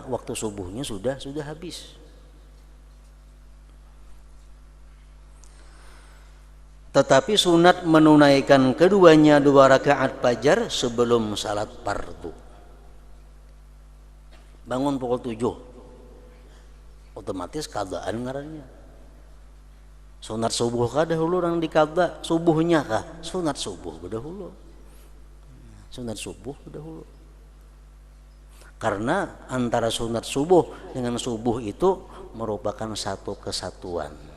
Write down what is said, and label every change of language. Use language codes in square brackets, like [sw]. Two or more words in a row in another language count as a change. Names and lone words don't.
[id] Waktu subuhnya sudah habis. Tetapi sunat menunaikan keduanya 2 rakaat fajar sebelum salat fardu. [bjn] Bangun pukul 7, otomatis qadaan ngarannya. Sunat subuh kah dahulu orang diqada, subuhnya kah? Sunat subuh dahulu. Sunat subuh dahulu. [id] Karena antara sunat subuh dengan subuh itu merupakan satu kesatuan.